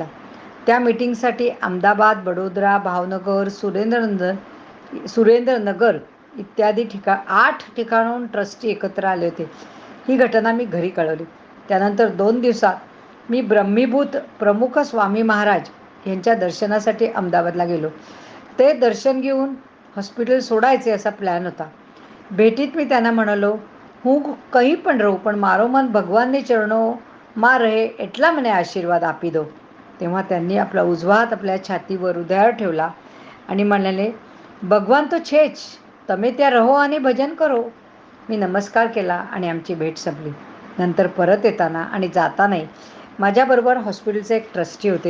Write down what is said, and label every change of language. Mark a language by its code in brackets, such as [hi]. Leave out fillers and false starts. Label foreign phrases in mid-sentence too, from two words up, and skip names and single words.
[mr] त्या मीटिंगसाठी अहमदाबाद, बडोदरा, भावनगर, सुरेंद्रनगर इत्यादी 8 ठिकाणाहून ट्रस्टी एकत्र आले होते. ही घटना मी घरी कळवली. त्यानंतर 2 दिवसात मी ब्रह्मीभूत प्रमुख स्वामी महाराज यांच्या दर्शनासाठी अहमदाबादला गेलो. ते दर्शन घेऊन हॉस्पिटल सोडायचे असा प्लॅन होता. भेटीत मी त्यांना म्हणालो, [gu] હું કંઈ પણ રહું પણ મારો મન ભગવાનની ચરણોમાં રહે એટલા મને આશીર્વાद આપી દો. [mr] तेव्हा त्यांनी आपला उजवा हात आपल्या छातीवर हृदयावर ठेवला आणि म्हणाले, [gu] ભગવાન તો છેચ, તમે ત્યા રહો [mr] आणि [gu] ભજન કરો. [mr] मी नमस्कार केला आणि आमची भेट संपली. नंतर परत येताना आणि जातानाही माझ्याबरोबर हॉस्पिटलचे एक ट्रस्टी होते.